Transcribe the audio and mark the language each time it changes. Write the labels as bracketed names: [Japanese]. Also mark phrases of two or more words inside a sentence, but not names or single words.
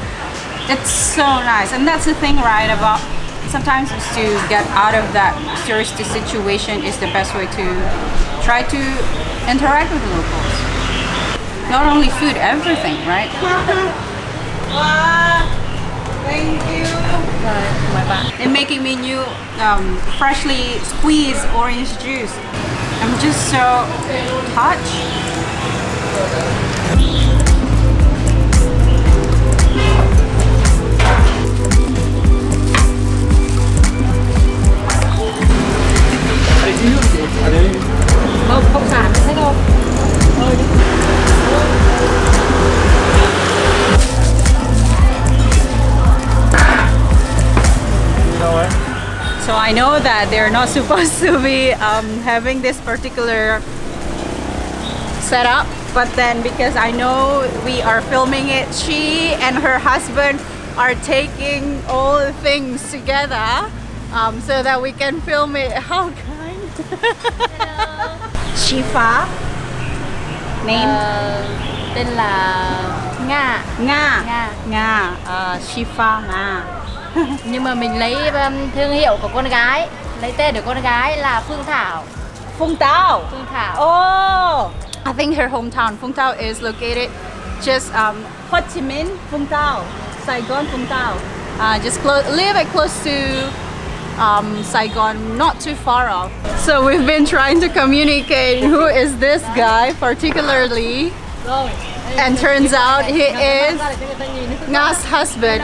[English] It's so nice, and that's the thing, right? About sometimes is to get out of that touristy situation is the best way to try to interact with the locals. Not only food, everything, right? Thank you. They're making me new freshly squeezed orange juice. I'm just so touched. [Vietnamese] Không xả hết đâu. [English] So I know that they're not supposed to be having this particular setup, but then because I know we are filming it, she and her husband are taking all the things together so that we can film it. How kind. Shifa. Name? [Vietnamese] Tên là Nga. Nga. Nga. Nga. Shifa Nga. Nhưng mà mình lấy thương hiệu của con gái, lấy tên của con gái là Phương Thảo. Phương Thảo. Phương Thảo. [English] Oh, I think her hometown, Phương Thảo, is located just Ho Chi Minh, Phương Thảo, Saigon, Phương Thảo. Just a little bit close to Saigon, not too far off. So we've been trying to communicate who is this guy particularly, and turns out he is Nga's husband.